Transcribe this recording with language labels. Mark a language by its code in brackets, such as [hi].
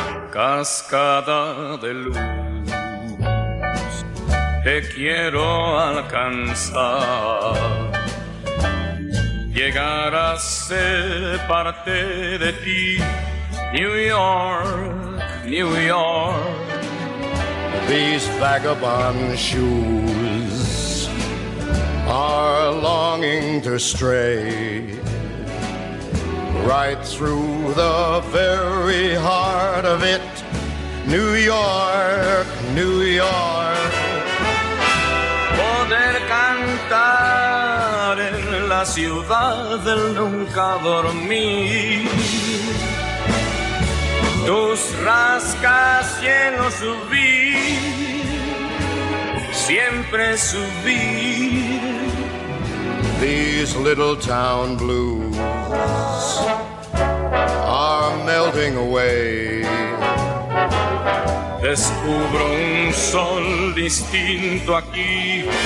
[es] Cascada de luz que quiero alcanzar, llegar a ser parte de ti. [en] New York, New York, these vagabond shoes are longing to stray right through the very heart of it. New York, New York. [es] Poder cantar en la ciudad del nunca dormir, tus rascas llenos subir, siempre subir. [en] These little town blues are melting away. [es] Descubro un sol distinto aquí.